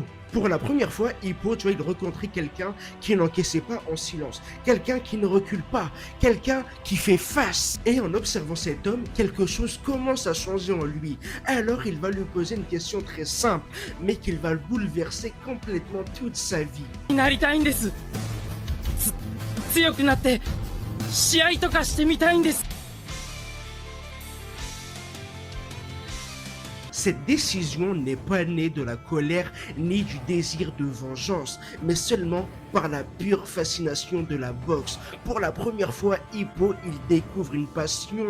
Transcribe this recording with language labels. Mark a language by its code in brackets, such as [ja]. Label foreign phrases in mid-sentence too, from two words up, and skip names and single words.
[fr] Pour la première fois, Hippo, il rencontrait quelqu'un qui n'encaissait pas en silence, quelqu'un qui ne recule pas, quelqu'un qui fait face. Et en observant cet homme, quelque chose commence à changer en lui. Alors il va lui poser une question très simple, mais qui va le bouleverser complètement toute sa vie. [ja] なりたいんです。強くなって試合とかしてみたいんです。 [fr] Cette décision n'est pas née de la colère ni du désir de vengeance, mais seulement par la pure fascination de la boxe. Pour la première fois, Hippo, il découvre une passion.